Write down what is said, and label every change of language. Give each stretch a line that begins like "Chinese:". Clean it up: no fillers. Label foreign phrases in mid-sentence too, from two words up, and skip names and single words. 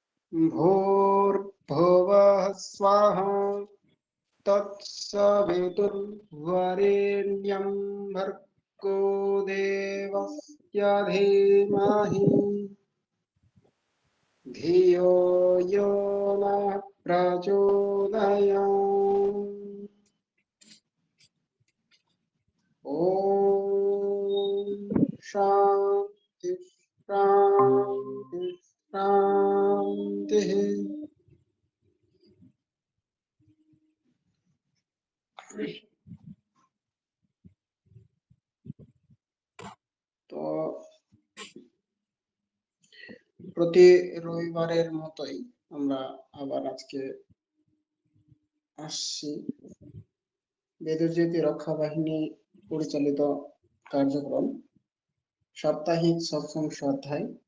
Sanskrit: भूर्भुवः स्वः तत्सवितुर्वरेण्यं भर्गो देवस्य धीमहि धियो यो नः प्रचोदयात्। ॐ शान्ति शान्ति शान्तिः।
Bangla: তো প্রতি রবিবারের মতোই আমরা আবার আজকে আসছি বেদজ্যোতি রক্ষা বাহিনী পরিচালিত কার্যক্রম সাপ্তাহিক সৎসঙ্গ অধ্যায়।